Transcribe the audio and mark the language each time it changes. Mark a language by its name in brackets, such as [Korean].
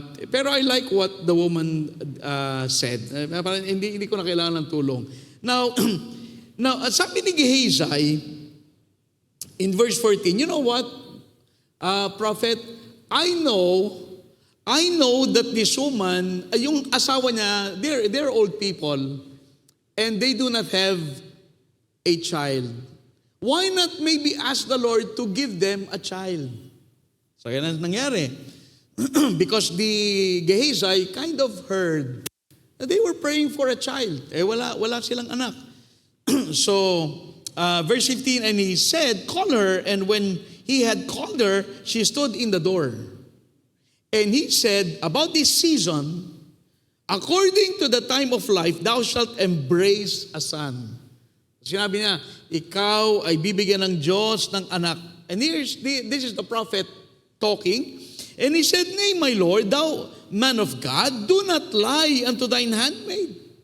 [English] Pero I like what the woman said. [Filipino] Parang hindi ko na kailangan ng tulong. [English] Now, sabi ni Gehazi, in verse 14, you know what, prophet, I know that this woman, [Filipino] yung asawa niya, [English] they're old people, and they do not have a child. Why not maybe ask the Lord to give them a child? [Filipino] So yan ang nangyari. [English] Because the Gehazi kind of heard that they were praying for a child. [Filipino] Wala silang anak. [English] So, verse 15, and he said, call her, and when he had called her, she stood in the door. And he said, about this season, according to the time of life, thou shalt embrace a son. [Filipino] Sinabi niya, ikaw ay bibigyan ng Diyos ng anak. [English] And this is the prophet talking. And he said, nay, my Lord, thou man of God, do not lie unto thine handmaid.